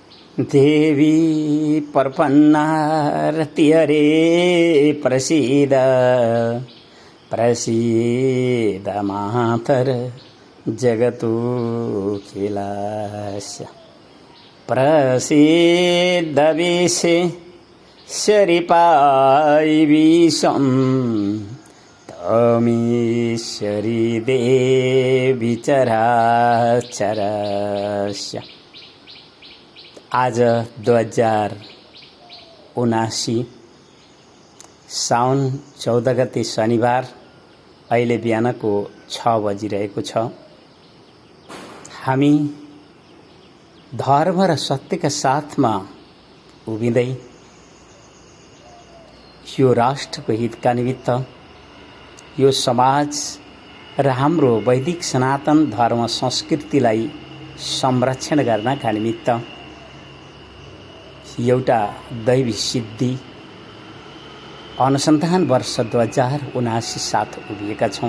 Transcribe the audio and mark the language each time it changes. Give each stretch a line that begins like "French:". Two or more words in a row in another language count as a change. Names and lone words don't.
Sanskrit: देवी प्रपन्नारति हरे प्रसीद प्रसीद मातर जगतुखिलस्य प्रसीद विश्वेश्वरी विश्वं त्वमीश्वरी देवी चराचरस्य।
Nepali: आज 2079 साउन 14 गते शनिबार अहिले बिहानको 6 बजिरहेको छ। हामी धर्म र सत्यका साथमा उभिँदै यो राष्ट्रको हितका निमित्त, यो समाज र हाम्रो वैदिक सनातन धर्म संस्कृतिलाई संरक्षण गर्नका निमित्त एउटा दैवी सिद्धि अनुसन्धान वर्ष 2079 साथ उभिएका छौँ।